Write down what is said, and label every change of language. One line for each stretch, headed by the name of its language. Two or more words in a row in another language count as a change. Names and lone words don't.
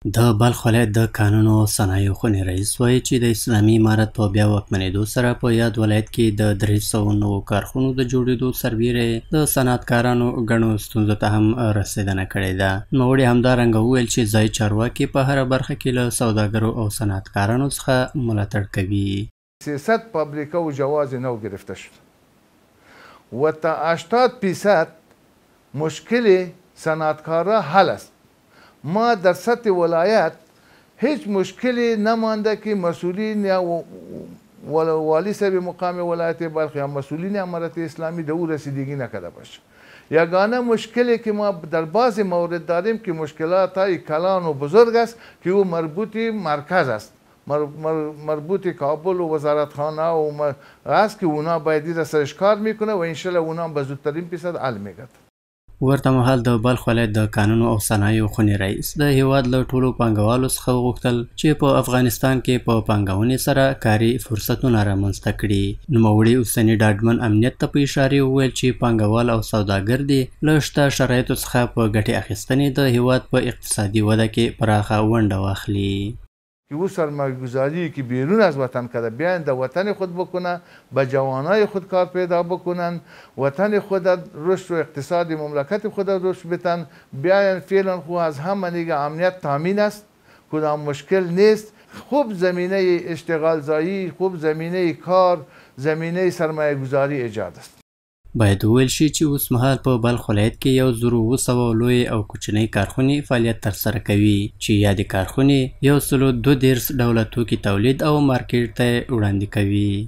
Pashto: د بلخ ولایت د کانونو او صنایعو خونې رئیس وایي چې د اسلامي امارت په بیا واکمنېدو سره په یاد ولایت کې د 300 کارخونو د جوړېدو سربیره د صنعتکارانو ګڼو ستونزو ته هم رسېدنه کړې ده. نوموړي همدارنګه وویل چې ځایي چارواکي په هره برخه کې له سوداګرو او صنعتکارانو څخه ملاتړ کوي.
Persian: سیاست فابریکه و جواز نو گرفته شد و تا 80% مشکل صنعتکارا حل است. ما در سطح ولایت هیچ مشکلی نمانده که مسئولین یا والی صاحب مقام ولایت بلخ یا مسئولین امارت اسلامی به او رسیدگی نکرده باشه. یگانه مشکلی که ما در بعض مورد داریم که مشکلات های کلان و بزرگ است که او مربوط مرکز است، مربوط کابل و وزارتخانه و است که اونا باید سرش کار میکنه و انشالله اونا به زودترین فیصد حل میگرده.
Pashto: ورته مهال د بلخ ولایت د کانونو او صنایعو خونې رئیس د هیواد له ټولو پانګوالو څخه وغوښتل چې په افغانستان کې په پانګونې سره کاري فرصتونه رامنځته کړي. نوموړي اوسني ډاډمن امنیت ته په اشارې وویل چې پانګوال او سوداګر دې له شته شرایطو څخه په ګټې اخیستنې د هیواد په اقتصادي وده کې پراخه ونډه واخلي.
Persian: که او سرمایه‌گذاری که بیرون از وطن کرده بیاین در وطن خود بکنن، به جوانای خود کار پیدا بکنن، وطن خود رشد و اقتصاد مملکت خود رشد بدن، بیاین فعلا خود از همه امنیت تامین است، کدام مشکل نیست. خوب زمینه اشتغال زایی، خوب زمینه کار، زمینه سرمایه‌گذاری ایجاد است.
Pashto: باید وویل شي چې اوس مهال په بلخ ولایت کې 1700 لوی او کوچنۍ کارخونې فعالیت ترسره کوي چې یادې کارخونې 132 ډوله توکي تولید او مارکیټ ته وړاندې کوي.